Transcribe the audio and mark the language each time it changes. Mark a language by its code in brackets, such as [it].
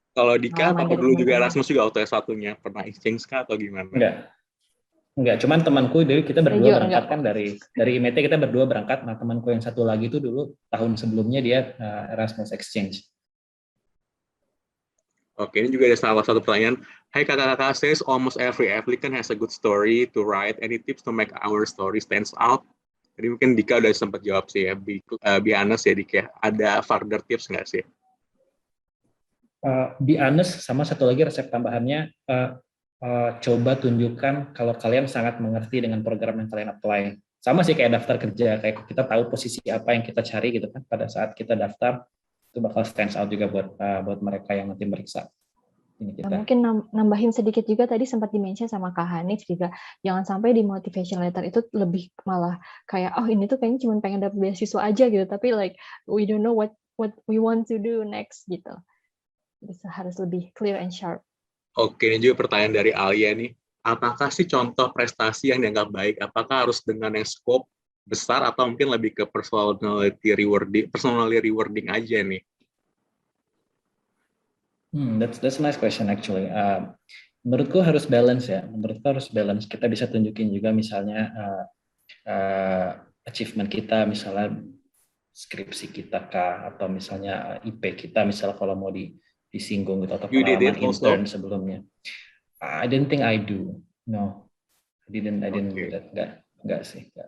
[id] Kalau Dika, apa dulu juga Erasmus juga waktu S1-nya? Pernah exchange kah atau gimana? Enggak, cuman temanku dari kita berdua berangkat kan dari IMT kita berdua berangkat. Nah, temanku yang satu lagi itu dulu tahun sebelumnya dia Erasmus exchange. Oke, ini juga ada salah satu pertanyaan. Hai kakak-kakak, [en] says almost every applicant has a good story to write. Any tips to make our story stands out? [id] Jadi mungkin Dika udah sempat jawab sih ya. [en] Be honest [id] ya Dika. Ada [en] further tips [id] nggak sih? [en] Be honest, [id] sama satu lagi resep tambahannya, coba tunjukkan kalau kalian sangat mengerti dengan program yang kalian apply. Sama sih kayak daftar kerja, kayak kita tahu posisi apa yang kita cari gitu kan pada saat kita daftar, itu bakal stands out juga buat mereka yang nanti meriksa. Mungkin nambahin sedikit juga tadi sempat di-mention sama Kak Hanif juga, jangan sampai di motivation letter itu lebih malah kayak ini tuh kayaknya cuma pengen dapet beasiswa aja gitu, tapi [en] like we don't know what we want to do next [id] gitu. Bisa harus lebih [en] clear and sharp. [id] Oke, ini juga pertanyaan dari Alia nih. Apakah sih contoh prestasi yang dianggap baik? Apakah harus dengan yang scope besar atau mungkin lebih ke [en] personality rewarding [id] aja nih? [en] That's a nice question actually. [id] Menurutku harus balance ya. Kita bisa tunjukin juga misalnya achievement kita, misalnya skripsi kita kah, atau misalnya IP kita, misalnya kalau mau disinggung gitu, atau pengalaman intern sebelumnya. [en] I didn't think I do. No, I didn't do that. [id] Enggak sih.